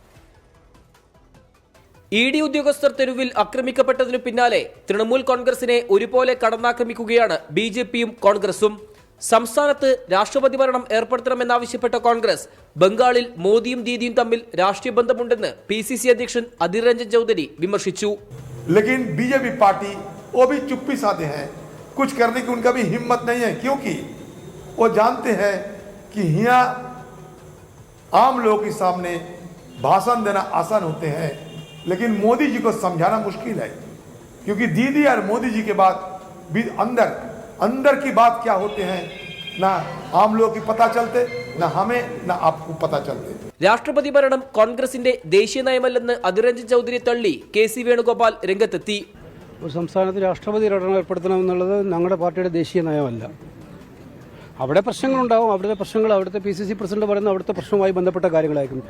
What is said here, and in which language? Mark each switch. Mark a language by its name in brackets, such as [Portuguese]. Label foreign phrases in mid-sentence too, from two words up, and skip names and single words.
[Malayalam] ഇഡി ഉദ്യോഗസ്ഥർ തെരുവിൽ ആക്രമിക്കപ്പെട്ടതിനു പിന്നാലെ തൃണമൂൽ കോൺഗ്രസിനെ ഒരുപോലെ കടന്നാക്രമിക്കുകയാണ് BJPയും കോൺഗ്രസും. സംസ്ഥാനത്ത് രാഷ്ട്രപതി ഭരണം ഏർപ്പെടുത്തണമെന്നാവശ്യപ്പെട്ട കോൺഗ്രസ് ബംഗാളിൽ മോദിയും ദീദിയും തമ്മിൽ രാഷ്ട്രീയ ബന്ധമുണ്ടെന്ന് PCC അധ്യക്ഷൻ അധീർ രഞ്ജൻ ചൗധരി വിമർശിച്ചു. [Hindi] लेकिन BJP पार्टी वो भी चुप्पी साधे हैं, कुछ करने की उनका भी हिम्मत नहीं है, क्योंकि वो जानते हैं कि यहाँ आम लोगों के सामने भाषण देना आसान होते हैं, लेकिन मोदी जी को समझाना मुश्किल है, क्योंकि दीदी और मोदी जी के बाद भी अंदर की बात क्या होते हैं ना आम लोगों की पता चलते, ना हमें ना आपको पता चलते. [Malayalam] രാഷ്ട്രപതി ഭരണം കോൺഗ്രസിന്റെ ദേശീയ നയമല്ലെന്ന് അധീർ രഞ്ജൻ ചൗധരി തള്ളി KC വേണുഗോപാൽ രംഗത്തെത്തി. ഒരു സംസ്ഥാനത്ത് രാഷ്ട്രപതി ഭരണം ഏർപ്പെടുത്തണമെന്നുള്ളത് ഞങ്ങളുടെ പാർട്ടിയുടെ ദേശീയ നയമല്ല. അവിടെ പ്രശ്നങ്ങളുണ്ടാവും, അവിടുത്തെ പ്രശ്നങ്ങൾ അവിടുത്തെ PCC പ്രസിഡന്റ് പറയുന്ന അവിടുത്തെ പ്രശ്നവുമായി ബന്ധപ്പെട്ട കാര്യങ്ങളായിരിക്കും.